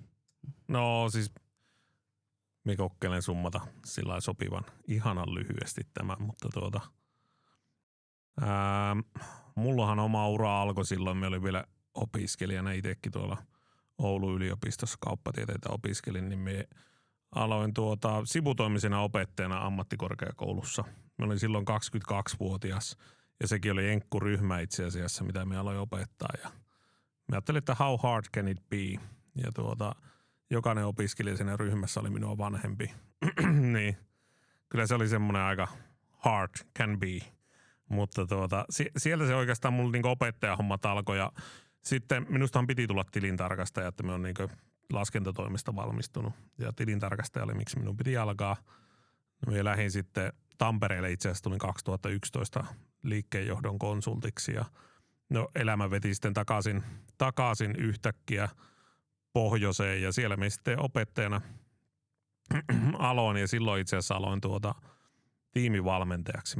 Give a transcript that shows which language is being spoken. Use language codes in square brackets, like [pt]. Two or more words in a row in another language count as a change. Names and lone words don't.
[fi] No siis me kokkelen summata sillä sopivan ihanan lyhyesti tämän, mutta mullahan oma ura alkoi silloin, me olin vielä opiskelijana itsekin tuolla Oulun yliopistossa kauppatieteitä opiskelin, niin me aloin sivutoimisena opettajana ammattikorkeakoulussa. Mä olin silloin 22-vuotias ja sekin oli enkkuryhmä itse asiassa, mitä me aloin opettaa. Ja mä ajattelin, että [en] how hard can it be? [fi] Ja jokainen opiskelija siinä ryhmässä oli minua vanhempi. Niin kyllä se oli semmoinen aika [en] hard can be. [fi] Mutta sieltä se oikeastaan mulla niinku opettajahommat alkoi ja sitten minustahan piti tulla tilintarkastaja, että me on niinku laskentatoimesta valmistunut ja tilintarkastaja oli miksi minun piti alkaa. Me lähdin sitten Tampereelle itse asiassa tulin 2011 liikkeenjohdon konsultiksi ja no elämä veti sitten takaisin yhtäkkiä pohjoiseen ja siellä me sitten opettajana aloin ja silloin itse asiassa aloin tiimivalmentajaksi.